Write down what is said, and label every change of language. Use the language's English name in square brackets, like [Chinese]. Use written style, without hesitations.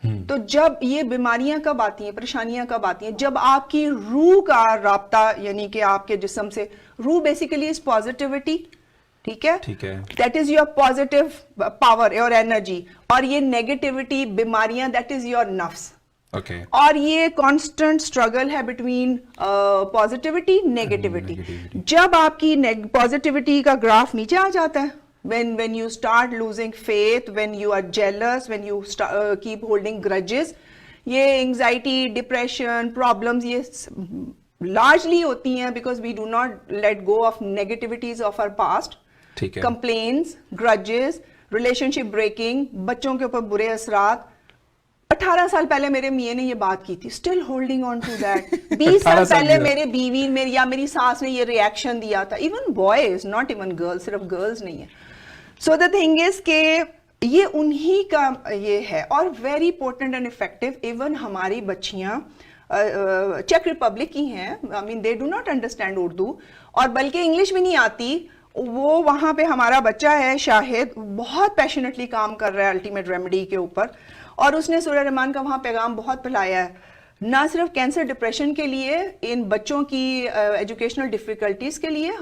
[Urdu] تو جب یہ بیماریاں کب آتی ہیں, پریشانیاں کب آتی ہیں, جب آپ کی روح کا رابطہ, یعنی کہ آپ کے جسم سے, روح بیسیکلی از پازیٹیوٹی, ٹھیک ہے, [English] that is your positive power, [Urdu] your energy, اور یہ نیگیٹیوٹی, بیماریاں, [English] That is your نفس. [Urdu] اور یہ کانسٹنٹ اسٹرگل ہے بٹوین پازیٹیوٹی نیگیٹیوٹی. جب آپ کی پازیٹیوٹی کا گراف نیچے آ جاتا ہے, [English] when you start losing faith, when you are jealous, when you keep holding grudges, [Urdu] یہ انگزائٹی, ڈپریشن, پرابلمز یہ [English] largely [Urdu] ہوتی ہیں [English] because we do not let go of negativities of our past. [Urdu] complaints, grudges, relationship breaking, بچوں کے اوپر برے اثرات. 18 سال پہلے میرے میاں نے یہ بات کی تھی, [English] still holding on to that. [Urdu] 20 سال پہلے میرے بیوی یا میری ساس نے یہ ریاکشن دیا تھا. [English] even boys, not even girls, [Urdu] صرف girls نہیں ہے. [English] so the thing is [Urdu] کہ یہ انہی کا یہ ہے, اور [English] very important and effective. [Urdu] even ہماری بچیاں چیک ریپبلک کی ہیں, [English] I mean they do not understand [Urdu] Urdu, اور بلکہ انگلش بھی نہیں آتی. وہ وہاں پہ ہمارا بچہ ہے شاہد, بہت پیشنیٹلی کام کر رہا ہے الٹیمیٹ ریمیڈی کے اوپر, اور اس نے سورہ رحمان کا وہاں پیغام بہت پھیلایا ہے, نہ صرف کینسر ڈپریشن کے لیے, ان بچوں کی ایجوکیشنل ڈیفیکلٹیز کے لیے.